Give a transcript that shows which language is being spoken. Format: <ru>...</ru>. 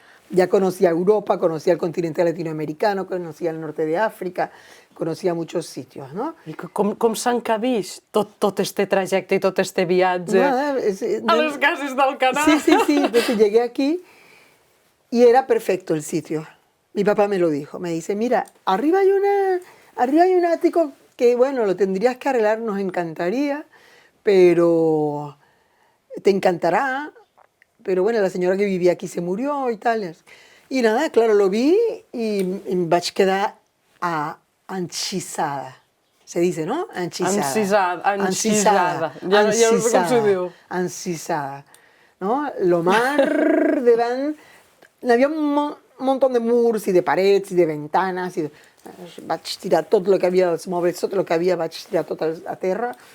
<es>Ya conocía Europa, conocía el continente latinoamericano, conocía el norte de África, conocía muchos sitios, ¿no?</es> <ca>I com s'encabix tot este trajecte y tot este viatge a les cases d'Alcanar? Sí.</ca> <es>Entonces llegué aquí y era perfecto el sitio. Mi papá me lo dijo, me dice, mira, arriba hay un ático que, bueno, lo tendrías que arreglar, nos encantaría, pero te encantará. Pero bueno, la señora que vivía aquí se murió y tal. Y nada, claro, lo vi y</es> <ca>me vaig quedar enxisada.</ca> <es>Se dice, ¿no? Enxisada.</es> <ca>Enxisada. Ja no sé com se diu. Enxisada. ¿No? Lo mar davant...</ca> <es>Había un montón de murs y de parets y de ventanas.</es> <ca>Vaig tirar tot el que havia, els mobles, tot el que havia, vaig tirar tot a terra.</ca>